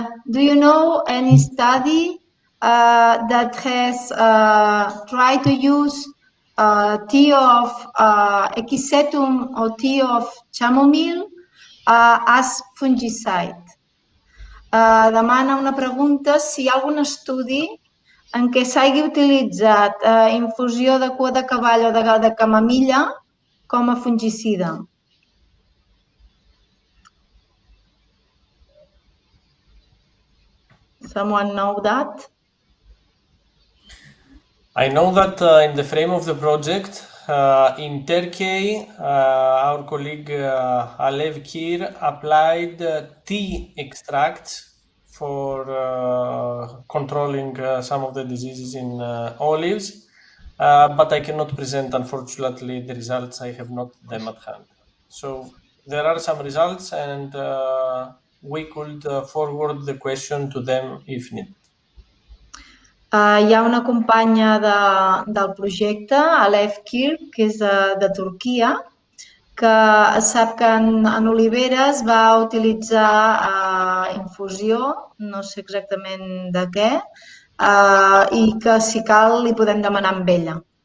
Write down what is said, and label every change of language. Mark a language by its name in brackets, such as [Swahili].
[English] Do you know any study that has tried to use tea of equisetum or tea of chamomile as fungicide? [Catalan] Demana una pregunta si hi ha algun estudi en què s'hagi utilitzat infusió de cua de cavall o de camamilla com a fungicida. [English] Someone know that? I know that in the frame of the project, in Turkey, our colleague Alev Kir applied tea extracts for controlling some of the diseases in olives, but I cannot present, unfortunately, the results. I have not them at hand. So there are some results, and we could forward the question to them if needed. [Catalan] Hi ha una companya del projecte, Alev Kir, que és de Turquia, que sap que en oliveres va utilitzar infusió, no sé exactament de què, i que si cal li podem demanar amb ella.